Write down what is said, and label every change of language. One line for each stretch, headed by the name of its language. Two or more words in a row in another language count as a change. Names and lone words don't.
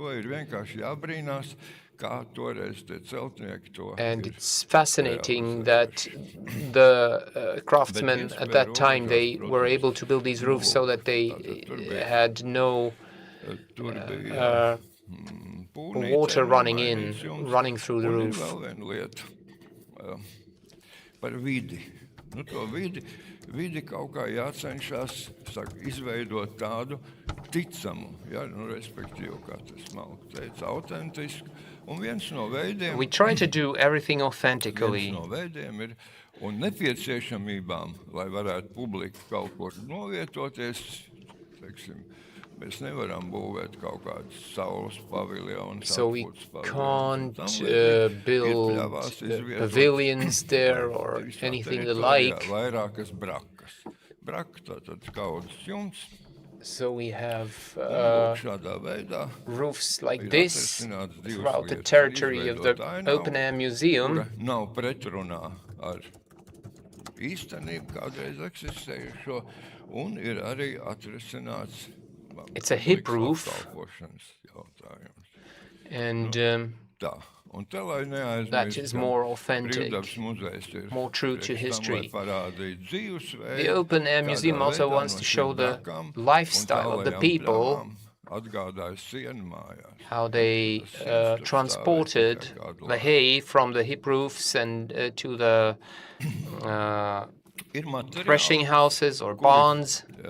English: And it's fascinating that the craftsmen at that time, they were able to build these roofs so that they had no water running through the roof.
Latvian: Vidi kaut kā jācenšas izveidot tādu ticamu, respektīvi, kā tas smalki teica, autentisku. Un viens no veidiem,
English: we try to do everything authentically.
Latvian: Viens no veidiem ir un nepieciešamībām, lai varētu publika kaut kur novietoties, teiksim, mēs nevaram būvēt kaut kādus saules paviljonus.
English: So we can't build pavilions there or anything alike.
Latvian: Vairākas brakas. Braka, tātad kaudzes jumts.
English: So we have roofs like this throughout the territory of the Open Air Museum.
Latvian: Nav pretrunā ar īstenību kādreiz eksistējušo, un ir arī atrisināts.
English: It's a hip roof, and that is more authentic, more true to history. The Open Air Museum also wants to show the lifestyle of the people how they transported the hay from the hip roofs and to the threshing houses or barns.